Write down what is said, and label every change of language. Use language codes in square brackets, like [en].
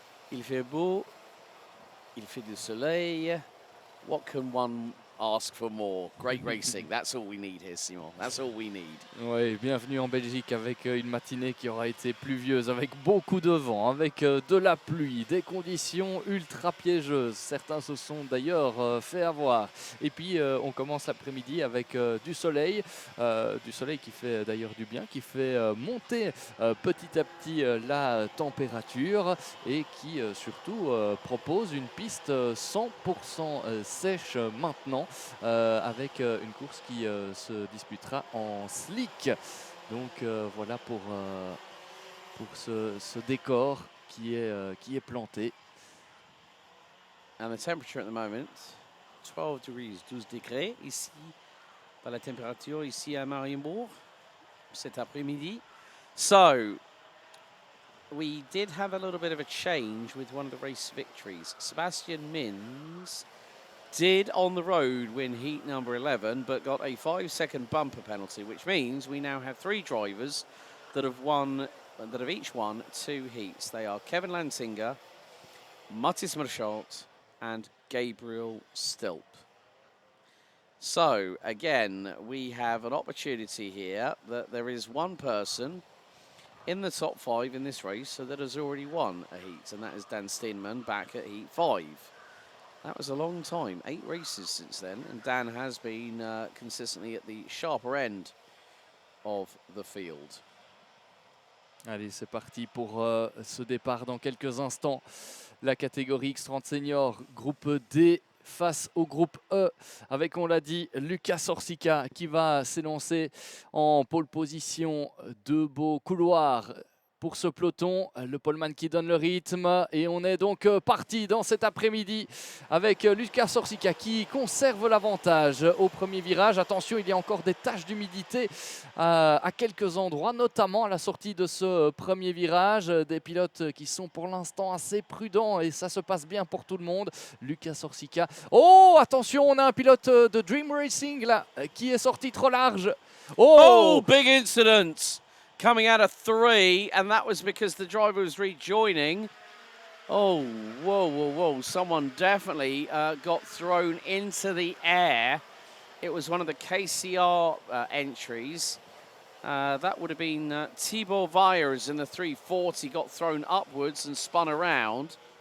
[fr] Il fait beau, il fait du soleil. [en] What can one ask for more? Great racing. That's all we need here, Simon. That's all we need. [fr] Oui, bienvenue en Belgique avec une matinée qui aura été pluvieuse, avec beaucoup de vent, avec de la pluie, des conditions ultra piégeuses. Certains se sont d'ailleurs fait avoir. Et puis on commence l'après-midi avec du soleil qui fait d'ailleurs du bien, qui fait monter petit à petit la température et qui surtout propose une piste 100% sèche maintenant. Avec une course qui se disputera en slick. Donc voilà pour ce décor qui est planté. [en] And the temperature at the moment, 12 degrees, [fr] 12 degrés ici, par la température ici à Mariembourg cet après-midi. [en] So, we did have a little bit of a change with one of the race victories. Sebastian Mins did on the road win heat number 11, but got a 5-second bumper penalty, which means we now have 3 drivers that have each won 2 heats. They are Kevin Lantinger, Mattis Marchalt, and Gabriel Stilp. So again, we have an opportunity here that there is one person in the top 5 in this race that has already won a heat, and that is Dan Steenman back at heat 5. That was a long time, 8 races since then, and Dan has been consistently at the sharper end of the field. [fr] Allez, c'est parti pour ce départ dans quelques instants. La catégorie X30 Senior, groupe D face au groupe E, avec, on l'a dit, Lucas Orsika qui va s'élancer en pole position. 2 beaux couloirs pour ce peloton, le poleman qui donne le rythme, et on est donc parti dans cet après-midi avec Lucas Orsika qui conserve l'avantage au premier virage. Attention, il y a encore des taches d'humidité à quelques endroits, notamment à la sortie de ce premier virage. Des pilotes qui sont pour l'instant assez prudents et ça se passe bien pour tout le monde. Lucas Orsika. Oh, attention, on a un pilote de Dream Racing là qui est sorti trop large. [en] Oh, big incident coming out of 3, and that was because the driver was rejoining. Oh, whoa, whoa, whoa. Someone definitely got thrown into the air. It was one of the KCR entries. That would have been Thibaut Veyers in the 340, got thrown upwards and spun around.